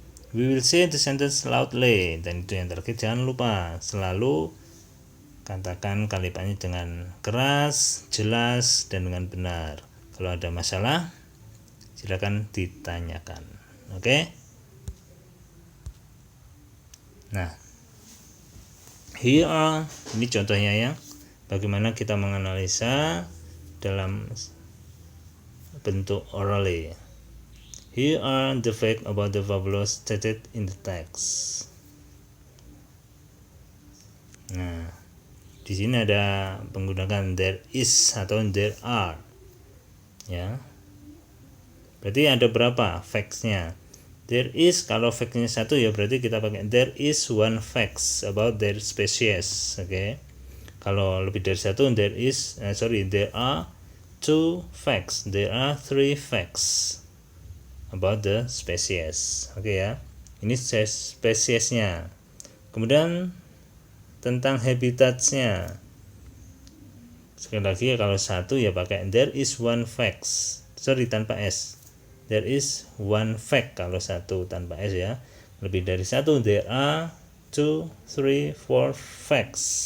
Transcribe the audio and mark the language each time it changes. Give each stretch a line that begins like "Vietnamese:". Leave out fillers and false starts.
English: We will say the sentence loudly.
Indonesian: Dan itu yang terakhir, jangan lupa selalu katakan kalimatnya dengan keras, jelas, dan dengan benar. Kalau ada masalah, silakan ditanyakan. Oke. Nah,
English: here are,
Indonesian: ini contohnya ya, bagaimana kita menganalisa dalam bentuk orally.
English: Here are the facts about the buffalo stated in the text.
Indonesian: Nah, di sini ada menggunakan there is atau there are. Ya. Berarti ada berapa facts-nya?
English: There is,
Indonesian: kalau fact-nya 1 ya berarti kita pakai
English: there is one facts about their species.
Indonesian: Oke. Kalau lebih dari 1
English: there are 2 facts. There are 3 facts about the species.
Indonesian: Oke ya. Ini spesiesnya. Kemudian tentang habitatnya. Sekali lagi kalau 1 ya pakai
English: there is one facts.
Indonesian: Tanpa s.
English: There is one fact
Indonesian: kalau 1 tanpa s ya. Lebih dari 1
English: there are 2, 3, 4 facts.